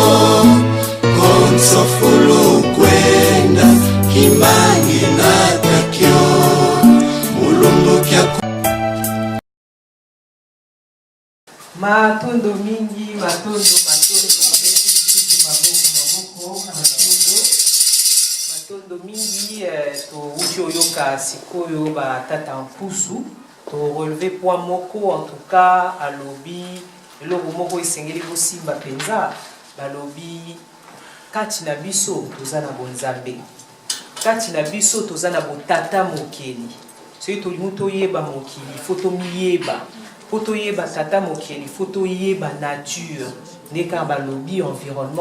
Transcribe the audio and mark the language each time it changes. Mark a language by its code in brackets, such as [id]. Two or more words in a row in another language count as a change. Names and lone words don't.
[kg] konso fulu kwenda kimangi natakyo mulumbu kya [ln] matondo mingi matondo matondo mingi to uti oyoka sikoyo ba tata mpusu to [fr] relever poids [ln] moko [fr] en tout cas [ln] alobi eloko moko esengeli kosimba penza balobi kati na biso toza na bonzambe kati na biso toza na botata mokeli soki tolingi toyeba mokili fo tomiyeba fo toyeba tata mokeli fo toyeba nature nde kaka balobi environnement